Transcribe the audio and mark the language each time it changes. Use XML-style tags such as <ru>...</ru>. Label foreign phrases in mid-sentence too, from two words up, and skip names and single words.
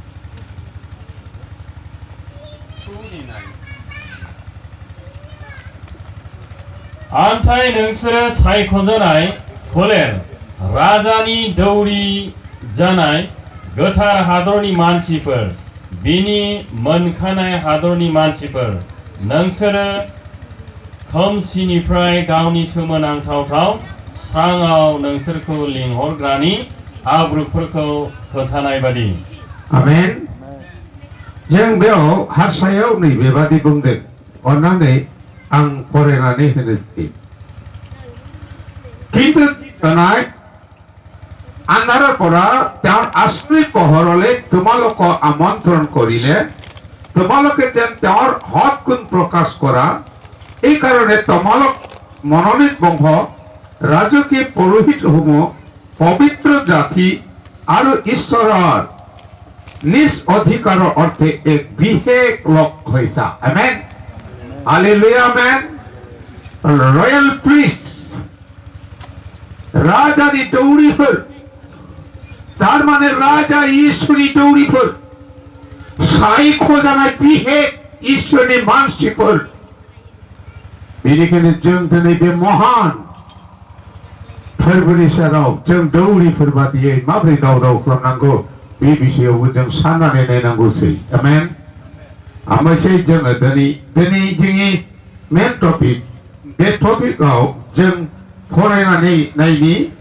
<brx>आन्थाय नोंसोरो सायख'जानाय फोलेर राजानि दौरि जानाय गोथार हादरनि मानसिफोर बिनि मोनखानाय हादरनि मानसिफोर नोंसोरो खोमसिनिफ्राय गावनि सोमोनांथाव स्राङाव नोंसोरखौ लिंहरग्रानि आब्रुफोरखौ खोथानाय बादि आमेन जों बेयाव हारसायाव नैबेबादि बुंदों अन्नानै आं फरायनानै होनोसै কিন্তু tonight</brx> <as>আন্ধাৰৰ পৰা তেওঁৰ আশ্ৰয় পোহৰলৈ তোমালোকক আমন্ত্ৰণ কৰিলে তোমালোকে যেন তেওঁৰ সৎ গুণ প্ৰকাশ কৰা এই কাৰণে তোমালোক মনোনীত বংশ ৰাজকীয় পুৰোহিতসমূহ পবিত্ৰ জাতি আৰু ঈশ্বৰৰ নিজ অধিকাৰৰ অৰ্থে এক বিশেষ লোক হৈছা আমেন হালেলুয়া আমেন</as> <en>royal priest</en> <brx>राजानि दौरिफोर तारमाने राजा ईश्वरी दौरिफोर सायख'जानाय बिहेक ईश्वरनि मानसिफोर बेनिखायनो जों दिनै बे महान फोरबोनि सेराव जों दौरिफोर बादियै माबोरै दाव दाव खालामनांगौ बे बिषयावबो जों साननानै नायनांगौसै आमेन आमोसै जोङो दिनै जोंनि</brx> <en>main topic</en> <brx>बे टपिकआव जों फरायनानै नायनि</brx>